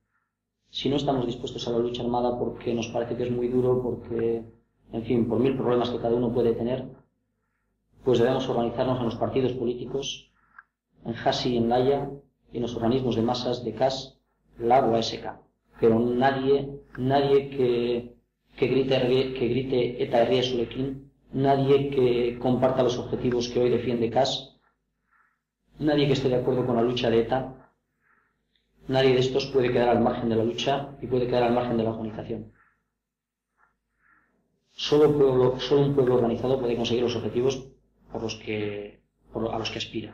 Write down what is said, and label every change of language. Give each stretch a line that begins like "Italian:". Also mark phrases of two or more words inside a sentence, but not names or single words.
Spanish: Si no estamos dispuestos a la lucha armada porque nos parece que es muy duro, porque, en fin, por 1000 problemas que cada uno puede tener, pues debemos organizarnos en los partidos políticos, en Hasi, en Laia y en los organismos de masas de CAS, LAB o ASK. Pero nadie que grite ETA
Basque: herria zurekin,
Spanish: nadie que comparta los objetivos que hoy defiende CAS, nadie que esté de acuerdo con la lucha de ETA, nadie de estos puede quedar al margen de la lucha y puede quedar al margen de la organización. Solo un pueblo organizado puede conseguir los objetivos a los que aspira.